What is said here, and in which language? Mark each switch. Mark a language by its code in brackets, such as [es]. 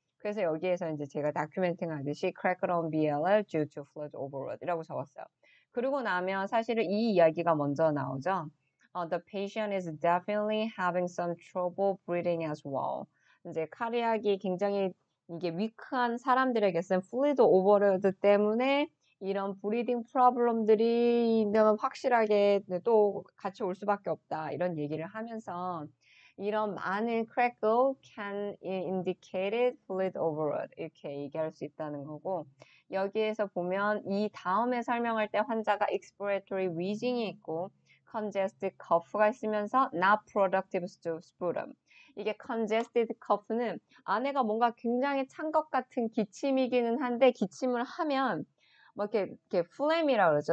[ko] 그래서 여기에서 이제 제가 다큐멘팅 하듯이 [en] crackle on BLL due to fluid overload [ko] 이라고 적었어요. 그리고 나면 사실은 이 이야기가 먼저 나오죠. [en] The patient is definitely having some trouble breathing as well. [ko] 이제 카리악이 굉장히 이게 위크한 사람들에게는 플루이드 오버로드 때문에 이런 브리딩 프로블럼들이 확실하게 또 같이 올 수밖에 없다. 이런 얘기를 하면서 이런 많은 [en] crackle can indicate fluid overload [ko] 이렇게 얘기할 수 있다는 거고 여기에서 보면 이 다음에 설명할 때 환자가 [en] expiratory wheezing [ko] 이 있고 [en] congested cough [ko] 가 있으면서 [en] not productive sputum [ko] 이게 congested cough는 아내가 뭔가 굉장히 찬 것 같은 기침이기는 한데 기침을 하면 뭐 이렇게 phlegm이라고 그러죠.